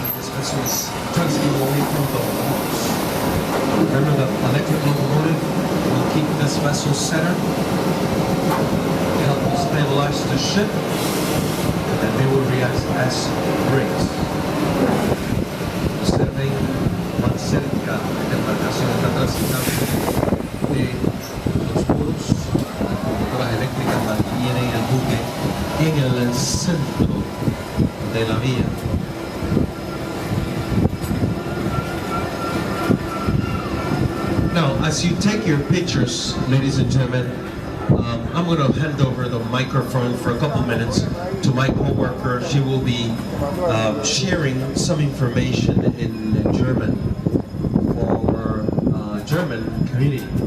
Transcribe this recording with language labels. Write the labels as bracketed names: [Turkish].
[English] This vessel is transferring away from the walls. Remember that electric locomotive will keep this vessel centered, help stabilize the ship, and then they will react as brakes. [Spanish] Observen más cerca de la embarcación está transitando de los muros. Las eléctricas mantienen el buque en el centro de la vía. [English] Now, as you take your pictures, ladies and gentlemen, I'm going to hand over the microphone for a couple minutes to my co-worker. She will be sharing some information in German for German community.